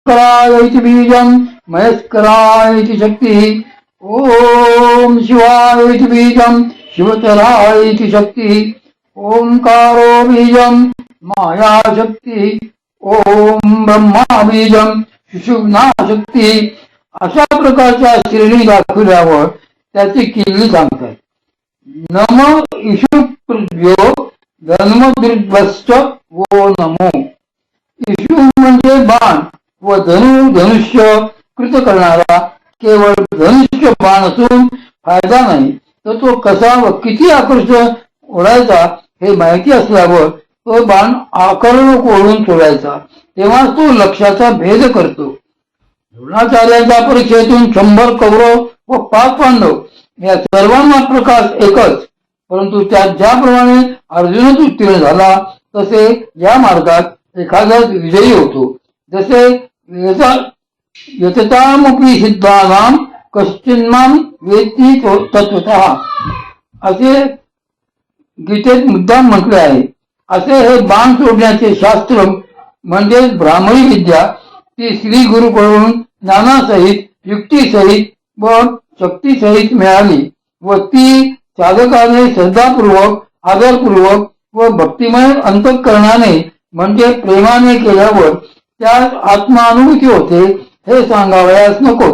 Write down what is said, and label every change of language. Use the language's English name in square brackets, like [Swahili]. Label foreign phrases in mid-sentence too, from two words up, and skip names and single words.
[Sanskrit] कराय इति बीजं महेश्वराय इति शक्तिः ओम शिवाय इति बीजं शिवतराय इति शक्तिः ओंकारो बीजं माया शक्तिः ओम ब्रह्मा बीजं सुषुम्ना शक्तिः [Marathi] अशा प्रकारच्या श्रेणी दाखवल्यावर त्याची किल्ली सांगतात. [Sanskrit] नम ईशु पृथ्व्यो धर्मदुर्भश्च वो नमो. [Marathi] ईशु म्हणजे बाण व धनुष्य कृत करणारा. केवळ धनुष्य बाण असून फायदा नाही, तर तो कसा व किती आकर्षक ओढायचा हे माहिती असल्यावर तो बाण आकर्षक ओढून सोडायचा, तेव्हाच तो लक्ष्याचा भेद करतो. द्रोणाचार्यांच्या परीक्षेतून 100 कौरव व 5 पांडव या सर्वांना प्रकाश एकच, परंतु त्यात ज्याप्रमाणे अर्जुनच उत्तीर्ण झाला तसे या मार्गात एखादा विजयी होतो. जसे [Sanskrit] यततामपि सिद्धानां कश्चिन्मां वेत्ति तत्त्वतः [Marathi] असे गीतेत मुद्दाम म्हटले आहे. असे हे बाण सोडण्याचे शास्त्र म्हणजे ब्राह्मणी विद्या, ती श्री गुरुकडून ज्ञानासहित युक्तीसहित व शक्तीसहित मिळाली व ती साधकाने श्रद्धापूर्वक आदरपूर्वक व भक्तिमय अंतःकरणाने म्हणजे प्रेमाने केल्यावर त्यात आत्मानुभूती होते हे सांगावयास नकोच.